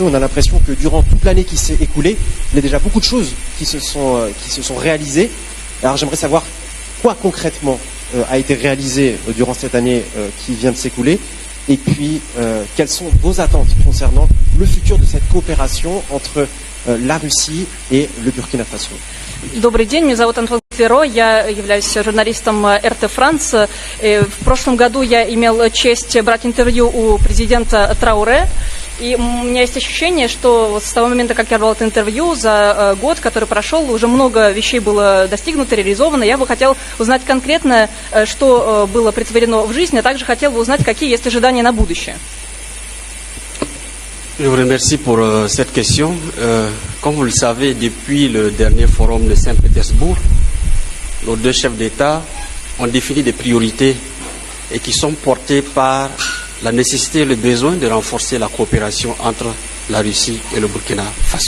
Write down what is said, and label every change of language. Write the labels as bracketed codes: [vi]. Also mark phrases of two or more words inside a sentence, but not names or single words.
[fr] On a l'impression que durant toute l'année qui s'est écoulée, il y a déjà beaucoup de choses qui se sont réalisées. Alors j'aimerais savoir quoi concrètement a été réalisé durant cette année qui vient de s'écouler, et puis quelles sont vos attentes concernant le futur de cette coopération entre la Russie et le Burkina Faso. [ru] Добрый день, меня зовут Антон Клеро, я являюсь журналистом РТ Франс. В прошлом году я имел честь брать интервью у президента Трауре. И у меня есть ощущение, что вот с того момента, как я брал это интервью, за год, который прошел, уже много вещей было достигнуто, реализовано. Я бы хотел узнать конкретно, что было претворено в жизнь, а также хотел бы узнать, какие есть ожидания на будущее. [fr] Je vous remercie pour cette question. Comme vous le savez, depuis le dernier forum de Saint-Pétersbourg, nos deux chefs d'État ont défini des priorités et qui sont portées par la nécessité et le besoin de renforcer la coopération entre la Russie et le Burkina Faso.